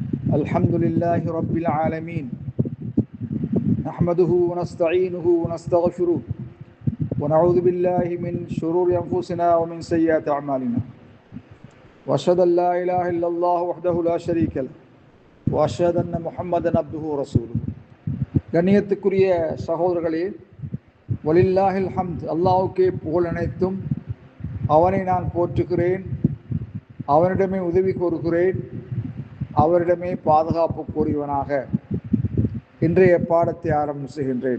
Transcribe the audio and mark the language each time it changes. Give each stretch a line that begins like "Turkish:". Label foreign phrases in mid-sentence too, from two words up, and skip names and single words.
Arabic: الحمد لله رب العالمين نحمده ونستعينه ونستغفره ونعوذ بالله من شرور أنفسنا ومن سيئات أعمالنا وأشهد أن لا إله إلا الله وحده لا شريك له وأشهد أن محمدا عبده ورسوله
Tamil: கண்ணியத்துக்குரிய சகோதரர்களே,
Arabic: ولله الحمد,
Tamil: அல்லாஹ்வுக்கே புகழ் அனைத்தும். அவனை நான் போற்றுகிறேன், அவனிடமே உதவி கோருகிறேன், அவரிடமே பாதுகாப்பு கூறியவனாக இன்றைய பாடத்தை ஆரம்பம் செய்கின்றேன்.